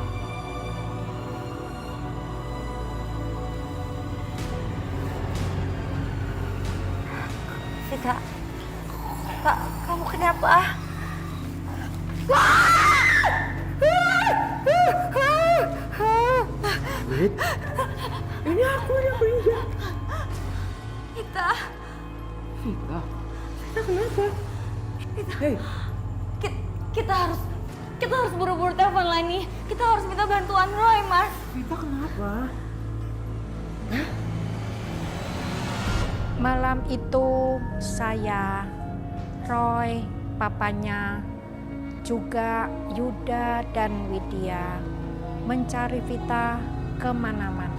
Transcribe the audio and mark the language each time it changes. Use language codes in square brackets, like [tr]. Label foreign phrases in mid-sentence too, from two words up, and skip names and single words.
[id] Vita? Kak, kamu kenapa? Wait, ini aku yang berinjak. Vita? Vita? Vita kenapa? Hei, Kita harus buru-buru telepon Lani. Kita harus minta bantuan Roy, Mas. Vita kenapa? Malam itu saya, Roy, papanya, juga Yuda dan Widya mencari Vita kemana-mana.